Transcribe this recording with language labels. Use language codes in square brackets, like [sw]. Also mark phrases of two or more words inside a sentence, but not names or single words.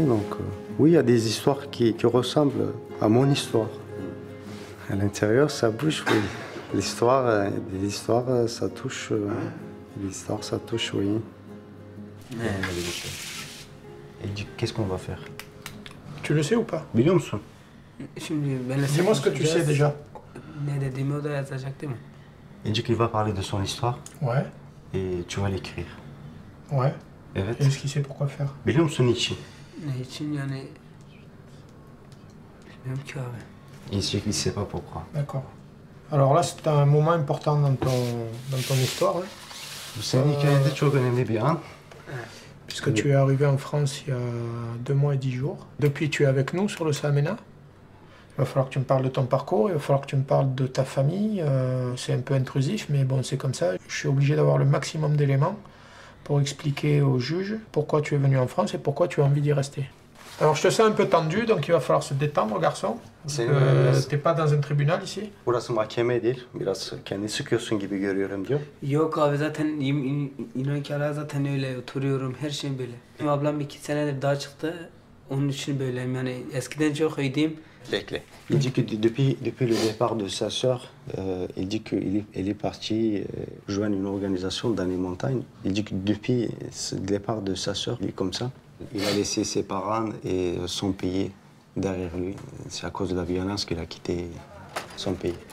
[fr] Donc, oui, il y a des histoires qui ressemblent à mon histoire. À l'intérieur, ça bouge, oui. Des histoires, ça touche. L'histoire, ça touche, oui. Et qu'est-ce qu'on va faire? Tu le sais ou pas? [tr] Biliyor musun? [fr] Dis-moi ce que tu sais déjà. Il dit qu'il va parler de son histoire. Ouais. Et tu vas l'écrire. Ouais. [tr] Evet. [fr] Et est-ce qu'il sait pourquoi faire? [tr] Biliyor musun niçin? [fr] Il dit qu'il ne sait pas pourquoi. D'accord. Alors là, c'est un moment important dans ton histoire. Hein. [tr] Bu senin hikayende çok önemli bir an. [fr] Puisque tu es arrivé en France il y a 2 mois et 10 jours. Depuis, tu es avec nous sur le Saamena. Il va falloir que tu me parles de ton parcours, il va falloir que tu me parles de ta famille. C'est un peu intrusif, mais bon, c'est comme ça. Je suis obligé d'avoir le maximum d'éléments pour expliquer au juge pourquoi tu es venu en France et pourquoi tu as envie d'y rester. Alors, je te sens un peu tendu, donc il va falloir se détendre, garçon. T'es pas dans un tribunal ici? [tr] Burası mahkeme değil, biraz kendini sıkıyorsun gibi görüyorum diyor. Yok abi zaten inan ki ara zaten öyle oturuyorum her şey böyle. Ablam 2 senedir daha çıktı, onun için böyleyim yani eskiden çok iyiydim. [fr] Il dit que depuis le départ de sa sœur, il dit qu'elle est partie joindre une organisation dans les montagnes. Il dit que depuis le départ de sa sœur, il est comme ça. Il a laissé ses parents et son pays derrière lui. C'est à cause de la violence qu'il a quitté son pays.